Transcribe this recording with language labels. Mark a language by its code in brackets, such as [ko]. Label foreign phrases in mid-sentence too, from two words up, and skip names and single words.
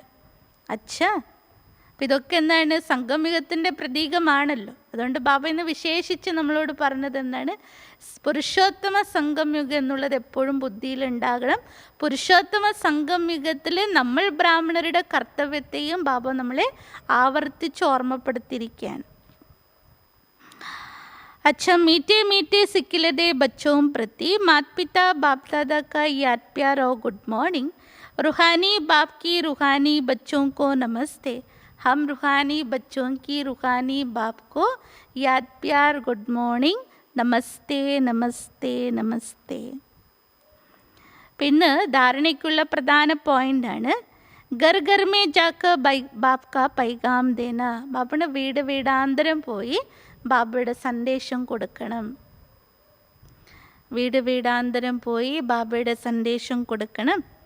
[ml] അച്ഛാ, അപ്പം ഇതൊക്കെ എന്താണ്? സംഗമയുഗത്തിൻ്റെ പ്രതീകമാണല്ലോ. അതുകൊണ്ട് ബാബ ഇന്ന് വിശേഷിച്ച് നമ്മളോട് പറഞ്ഞത് എന്താണ്? പുരുഷോത്തമ സംഗമയുഗം എന്നുള്ളത് എപ്പോഴും ബുദ്ധിയിലുണ്ടാകണം. പുരുഷോത്തമ സംഗമയുഗത്തിൽ നമ്മൾ ബ്രാഹ്മണരുടെ കർത്തവ്യത്തെയും ബാബ നമ്മളെ ആവർത്തിച്ച് ഓർമ്മപ്പെടുത്തിയിരിക്കുകയാണ്. [hi] अच्छा, मीठे मीठे सिकिलदे बच्चों प्रति माता पिता बाप दादा का याद प्यार और [en] good morning. [hi] रूहानी बाप की रूहानी बच्चों को नमस्ते. हम रूहानी बच्चों की रूहानी बाप को याद प्यार [en] good morning, [hi] नमस्ते नमस्ते नमस्ते. [ml] പിന്നെ ധാരണയ്ക്കുള്ള പ്രധാന പോയിൻ്റാണ് [hi] घर घर में जाकर बाप का पैगाम देना. [ml] ബാപ്പണ് വീട് വീടാന്തരം പോയി ബാബയുടെ സന്ദേശം കൊടുക്കണം. വീട് വീടാന്തരം പോയി ബാബയുടെ സന്ദേശം കൊടുക്കണം.